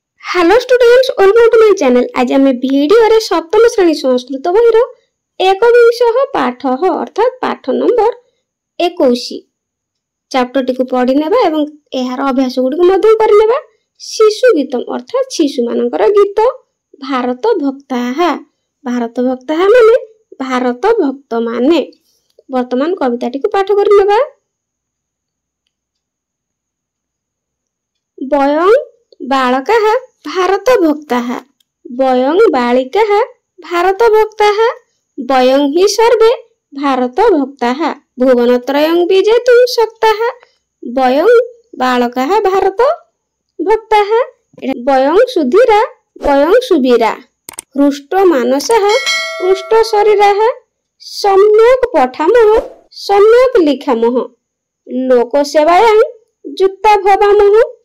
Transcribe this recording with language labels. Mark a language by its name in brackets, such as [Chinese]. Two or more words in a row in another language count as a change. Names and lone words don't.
[English] Hello students, welcome to my channel. [Odia] ଆଜ ଆମ ଭିଡିଓ ରେ ସପ୍ତମ ଶ୍ରେଣୀ ସଂସ୍କୃତ ବହିର ଏକବିଂଶଃ ପାଠ ଅର୍ଥାତ ପାଠ ନମ୍ବର 21 ଚାପ୍ଟର ଟି କୁ ପଢ଼ି ନେବା ଏବଂ ଏହାର ଅଭ୍ୟାସ ଗୁଡ଼ି କୁ ମଧ୍ୟ କରି ନେବା। ଶିଶୁ ଗୀତମ ଅର୍ଥାତ ଶିଶୁ ମାନଙ୍କର ଗୀତ ଭାରତ ଭକ୍ତାଃ। ଭାରତ ଭକ୍ତାଃ ମାନେ ଭାରତ ଭକ୍ତ ମାନେ। ବର୍ତ୍ତମାନ କବିତା ଟି କୁ ପାଠ କରି ନେବା। [Sanskrit] वयं बालकाः भारत भक्ताः, वयं बालिकाः भारत भक्ताः, वयं हि सर्वे भारत भक्ताः, भुवनत्रयं विजेतुं शक्ताः, वयं बालकाः भारत भक्ताः, वयं सुधीरा वयं सुवीरा, हृष्ट मानसाः हृष्ट शरीराः, सम्यक् पठामः सम्यक् लिखामः, लोकसेवायां युक्ता भवामः,